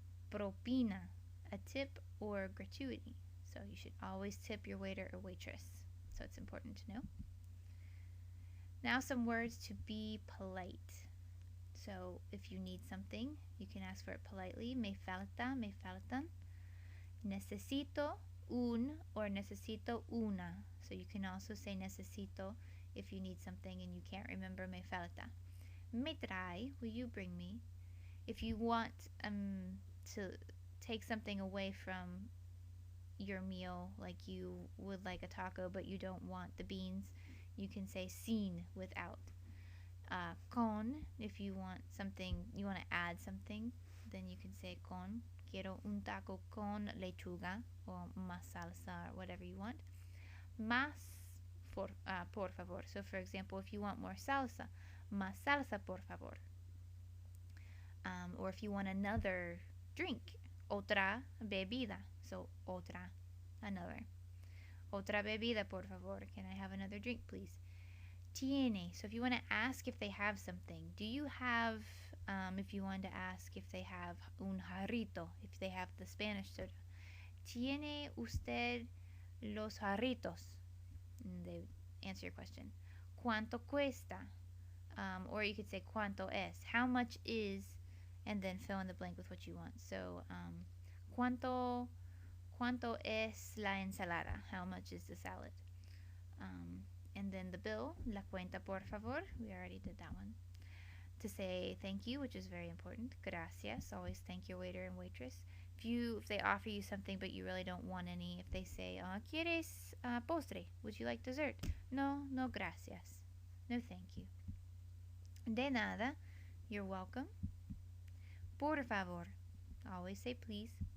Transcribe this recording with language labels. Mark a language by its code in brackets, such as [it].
[en] Propina, a tip or gratuity. So you should always tip your waiter or waitress. So it's important to know. Now some words to be polite. So if you need something, you can ask for it politely. Me falta, me faltan. [es] Necesito un or necesito una. [en] So you can also say necesito if you need something and you can't remember me falta. Me trae, will you bring me? If you want to take something away from your meal, like you would like a taco but you don't want the beans, you can say sin, without. Con, if you want something, you want to add something, then you can say con. [es] Quiero un taco con lechuga or más salsa or whatever you want. [en] Más por favor. So for example, if you want more salsa, más salsa por favor. Or if you want another drink, otra bebida. So otra, another. Otra bebida por favor. Can I have another drink, please? Tiene. So if you want to ask if they have something, do you have, if you want to ask if they have un jarrito, if they have the Spanish soda. [es] Tiene usted los jarritos? [en] And they answer your question. [es] ¿Cuánto cuesta? Or you could say ¿cuánto es? [en] How much is, and then fill in the blank with what you want. So, ¿cuánto es la ensalada? How much is the salad? And then the bill, la cuenta por favor. We already did that one. To say thank you, which is very important. Gracias. Always thank your waiter and waitress. If they offer you something but you really don't want any, if they say, ¿quieres postre? Would you like dessert? No, no gracias. No thank you. De nada. You're welcome. Por favor. Always say please.